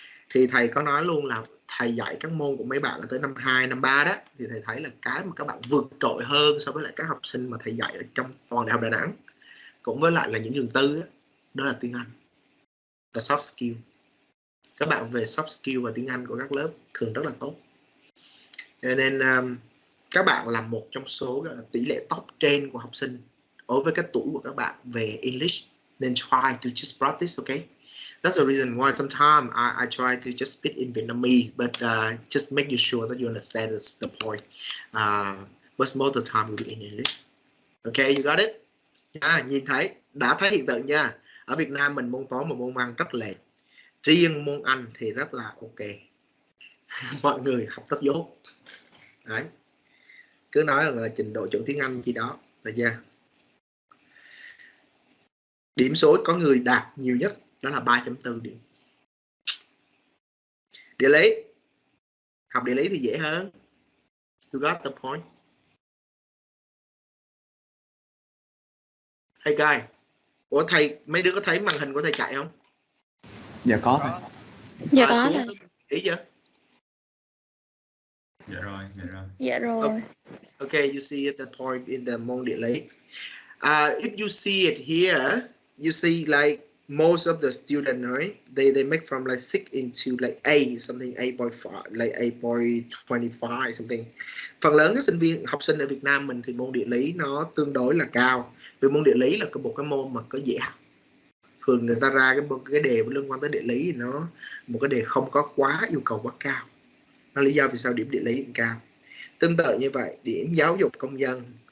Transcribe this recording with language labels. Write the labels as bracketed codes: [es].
[vi] Thì thầy có nói luôn là thầy dạy các môn của mấy bạn là tới năm 2, năm 3 đó, thì thầy thấy là cái mà các bạn vượt trội hơn so với lại các học sinh mà thầy dạy ở trong toàn đại học Đà Nẵng, cũng với lại là những trường tư đó là tiếng Anh và soft skill. Các bạn về soft skill và tiếng Anh của các lớp thường rất là tốt. Cho nên các bạn là một trong số gọi là tỷ lệ top trên của học sinh đối với cái tuổi của các bạn về English, nên try to just practice, okay? [en] That's the reason why sometimes I try to just speak in Vietnamese, but just make you sure that you understand the point. But most of the time will be in English. Okay, you got it? [vi] Nhìn thấy, đã thấy hiện tượng nha. Ở Việt Nam mình môn toán và môn văn rất lệch. Riêng môn Anh thì rất là ok. Mọi người học rất dốt. Đấy. Cứ nói là trình độ chuẩn tiếng Anh gì đó là nha. Điểm số có người đạt nhiều nhất đó là 3.4 điểm. Địa lý, học địa lý thì dễ hơn. You got the point. Hey guys, ủa thầy, mấy đứa có thấy màn hình của thầy chạy không? Dạ có thầy. Dạ có thầy. Ý chưa? Dạ rồi. Dạ rồi. [en] Okay, you see the point in the môn địa lý. If you see it here, you see like most of the students, right? They make from like 6 into like A something, 8.5, like 8.25 something. [vi] Phần lớn các sinh viên học sinh ở Việt Nam mình thì môn địa lý nó tương đối là cao. Vì môn địa lý là một cái môn mà có dễ học. Thường người ta ra cái đề liên quan tới địa lý thì nó một cái đề không có quá yêu cầu quá cao. Đó là lý do vì sao điểm địa lý cao. Tương tự như vậy, điểm giáo dục công dân.